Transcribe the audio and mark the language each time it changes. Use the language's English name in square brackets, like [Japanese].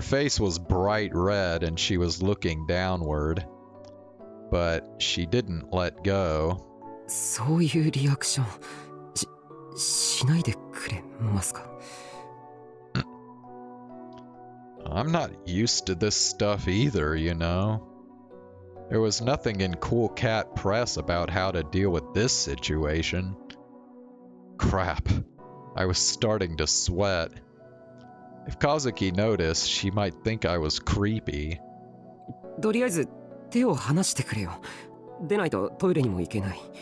[English] Her face was bright red and she was looking downward, but she didn't let go. [Japanese] そういうリアクションしないでくれますか? [English] I'm not used to this stuff either, you know. There was nothing in Cool Cat Press about how to deal with this situation. Crap. I was starting to sweat. If Kazuki noticed, she might think I was creepy. [Japanese] とりあえず手を離してくれよ。出ないとトイレにも行けない。